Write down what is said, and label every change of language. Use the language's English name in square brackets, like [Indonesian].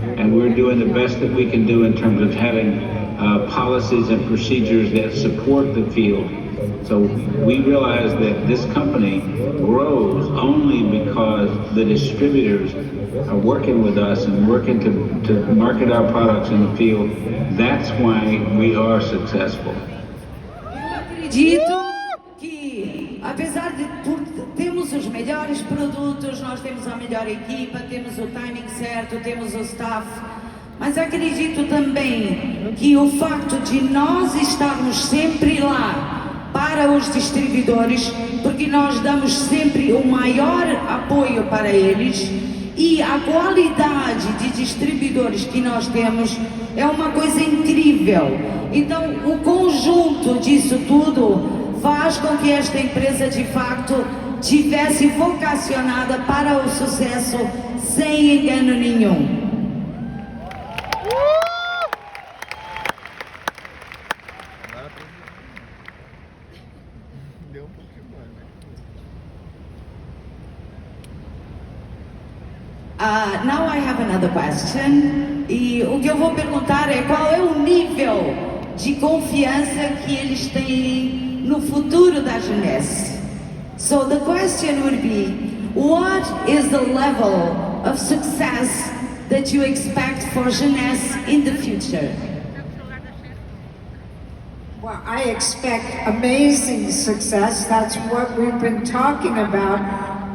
[English] And we're doing the best that we can do in terms of having policies and procedures that support the field. So we realize that this company grows only because the distributors are working with us and working to market our products in the field. That's why we are successful. [Portuguese] Eu acredito que, apesar de termos os melhores produtos, nós temos a melhor equipa, temos o timing certo, temos o staff, mas acredito também que o facto de nós estarmos sempre lá para os distribuidores, porque nós damos sempre o maior apoio para eles, e a qualidade de distribuidores que nós temos é uma coisa incrível. Então, o conjunto disso tudo faz com que esta empresa de fato tivesse vocacionada para o sucesso sem engano nenhum. Deu pouquinho mais, né? [English] Now I have another question. [Portuguese] E o que eu vou perguntar é qual é o nível de confiança que eles têm no futuro da Genesse. [English] So the question would be, what is the level of success that you expect for Genesse in the future? Well, Well, I expect amazing success. That's what we've been talking about.